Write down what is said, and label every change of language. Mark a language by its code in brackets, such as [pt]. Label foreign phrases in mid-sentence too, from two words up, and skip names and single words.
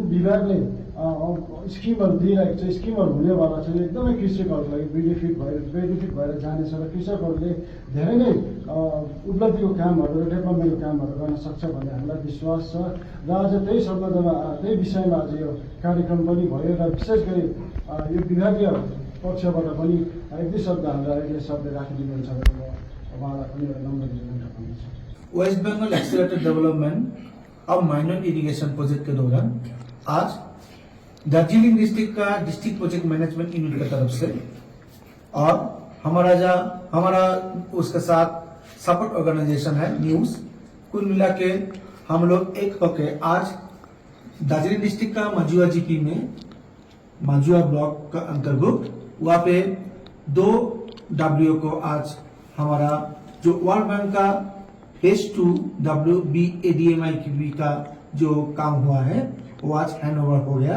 [ne] विभागले स्किमहरू दिइरहेको छ स्किमहरू हुनेवाला छ एकदमै कृषकहरूलाई बेनिफिट भएर जानेछ र कृषकहरूले धेरै नै उपलब्धिको कामहरू र डेभलपमेन्टको कामहरू गर्न सक्छ भन्ने हामीलाई विश्वास छ र आज त्यही सम्बन्धमा त्यही विषयमा आज यो कार्यक्रम पनि भयो र विशेष गरी यो विभागीय पक्षबाट पनि एक दुई शब्द हाम्रा अहिले शब्द राखिदिनुहुन्छ भने म उहाँलाई पनि एउटा नम्र निवेदन गर्छु। [hi] वेस्ट बंगाल एक्सेलरेटेड डेवलपमेंट अब माइनर इरिगेशन प्रोजेक्ट के दौरान आज दार्जिलिंग डिस्ट्रिक्ट का [en] District Project Management Unit [hi] की तरफ से और हमारा उसके साथ [en] support organization [hi] है न्यूज, कुल मिला के हम लोग एक होके आज दार्जिलिंग डिस्ट्रिक्ट का मजुआ जीपी में मजुआ ब्लॉक का अंतर्गत वहाँ पे 2 डब्ल्यू को आज हमारा जो वर्ल्ड बैंक का फेज 2 WBADMI का जो काम हुआ है वो आज [en] hand over [hi] हो गया।